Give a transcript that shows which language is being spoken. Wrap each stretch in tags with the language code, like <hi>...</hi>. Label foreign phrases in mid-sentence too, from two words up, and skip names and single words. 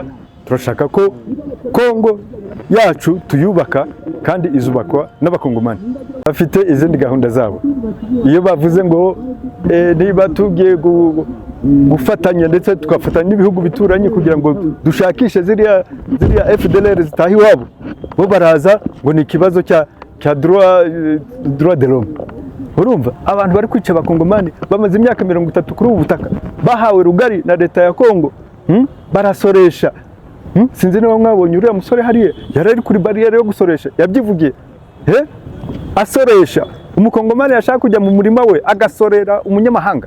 <rw>Turashaka ko Kongo yacu tuyubaka kandi izubakwa n'abakongomani bafite izindi gahunda zabo. Iyo bavuze ngo niba tugiye gufatanya ndetse tugafatanya n'ibihugu bituranye kugira ngo dushakishe ziriya FDLR zitaha iwabo, bo baraza ngo ni ikibazo cya</rw> <fr>droit de l'homme.</fr> <rw>Urumva abantu bari kwica abakongomani bamaze imyaka 30 kuri ubu butaka, bahawe rugari na leta ya Kongo, barasoresha. Sinzi niba mwabonye uriya musore hariya yari ari kuri barriere yo gusoresha, yabyivugiye. Asoresha umukongomani yashaka kujya mu murima we agasorera umunyamahanga.</rw>